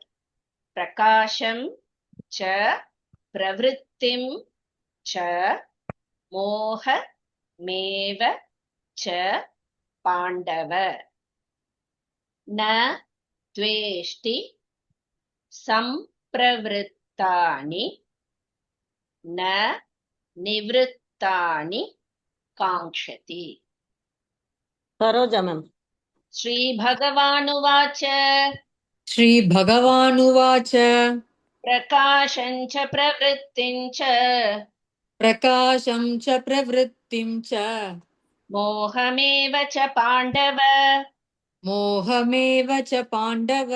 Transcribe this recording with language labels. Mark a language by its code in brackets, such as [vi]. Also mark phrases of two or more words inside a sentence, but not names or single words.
[sa] प्रकाशं च प्रवृत्तिं च मोहमेव च पाण्डव न द्वेष्टि सम्प्रवृत्तानि न निवृत्तानि काङ्क्षति. [ta] சரோஜா மேம். [sa] श्रीभगवानुवाच श्रीभगवानुवाच प्रकाशं च प्रवृत्तिं च प्रकाशं च प्रवृत्तिं च मोहमेव च पाण्डव मोहमेव च पाण्डव